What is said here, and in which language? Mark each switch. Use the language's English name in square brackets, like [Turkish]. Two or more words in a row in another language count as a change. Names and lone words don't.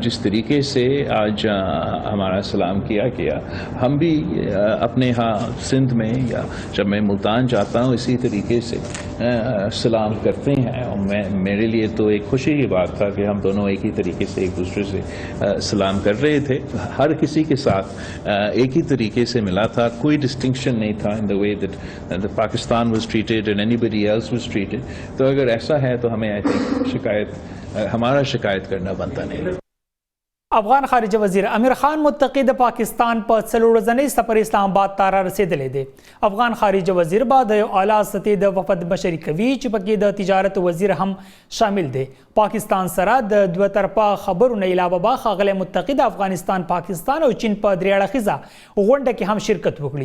[Urdu] جس طریقے سے آج ہمارا سلام کیا گیا، ہم بھی اپنے یہاں سندھ میں یا جب میں ملتان جاتا ہوں اسی طریقے سے سلام کرتے ہیں. اور میرے لیے تو ایک خوشی کی بات تھا کہ ہم دونوں ایک ہی طریقے سے ایک دوسرے سے سلام کر رہے تھے. ہر کسی کے ساتھ ایک ہی طریقے سے ملا تھا، کوئی ڈسٹنکشن نہیں تھا [English] in the way that Pakistan was treated and anybody else was treated. [Urdu] تو اگر ایسا ہے تو ہمیں [English] I think [Urdu] ہمارا شکایت کرنا بنتا نہیں. [Pashto] افغان خارجه وزیر امیر خان متقی د پاکستان په 4 ورځنی سفر اسلام آباد ته رسیدلی دی. افغان خارجه وزیر بعد یو اعلی سطحي د وفد بشري کوي چې پکې د تجارت وزیر هم شامل دی. پاکستان سره د دوه طرفه خبرونه علاوه با ښاغلی متقی د افغانستان، پاکستان او چین په 3 اړخیزه غونډه کې هم شرکت وکړي.